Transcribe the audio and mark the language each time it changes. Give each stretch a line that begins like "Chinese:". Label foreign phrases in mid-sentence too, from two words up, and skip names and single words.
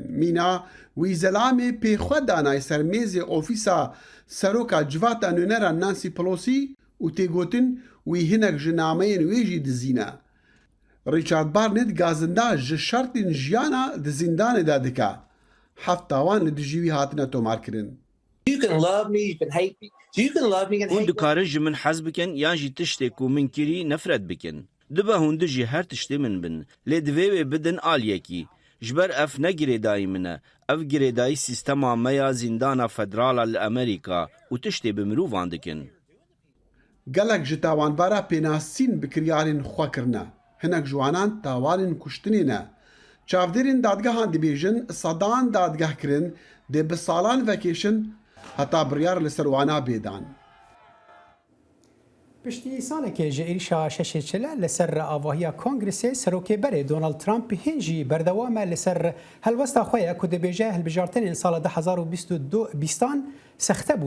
Kurdish: Mîna wî zelamê pê xwe danay ser mêzê ofîsa seroka civata nûnera Nancy Pelosi û tê gotin wî hinek ji nameyên wê jî dizîne. Richard Barnett gazinda ji şertên jiyana di zîndanê de dike. Heft tawan li dijî wî hatine tomarkirin. Hûn dikarin ji min hez bikin yan jî tiştê ku min kirî nefret bikin. دبه هونده جی هر تشتی من بن لی دوی بدن آلیکی جبر اف نگریدای منه اف گریدای سیستما میا زندانا فدرالا لامریکا و تشتی بمروفان دکن. gelek ji tawanbara pênasîn bikiryarên xwe kirine, hinek ciwanan tawanên kuştinê ne. Çavdêrên dadgehan dibêjin sedan dadgeh kirin dê bi salan vekêşin heta biryar li ser wana bêdan. پشتی سالێکی ji êrişa şeşê çile li ser avahiya Kongresê Serokêberê Donald Trump hêjî berdewam e li ser helwesta xwe ye ku dibêje hilbijartinên sala 2022 sexte bûn.